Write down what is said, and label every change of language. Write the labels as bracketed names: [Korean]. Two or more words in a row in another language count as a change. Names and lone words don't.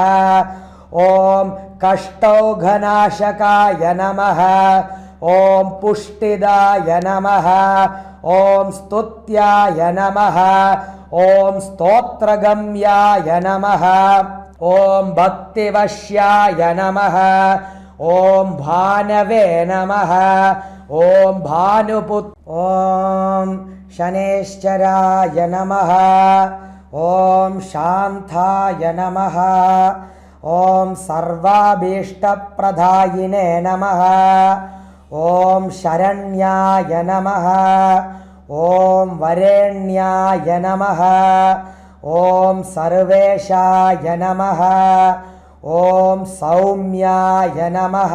[Sanskrit] ॐ कष्टौघनाशकाय नमः ॐ पुष्टिदाय नमः ॐ स्तुत्याय नमः ॐ स्तोत्रगम्याय नमः ॐ भक्तिवश्याय नमः ॐ भानवे नमः ॐ ॐ शनैश्चराय नमः ॐ शान्ताय नमः ഓം സർവാഭീഷ്ടപ്രദായിനേ നമഃ. ഓം ശരണ്യായ നമഃ. ഓം വരേണ്യായ നമഃ. ഓം സർവേശായ നമഃ. ഓം സൗമ്യായ നമഃ.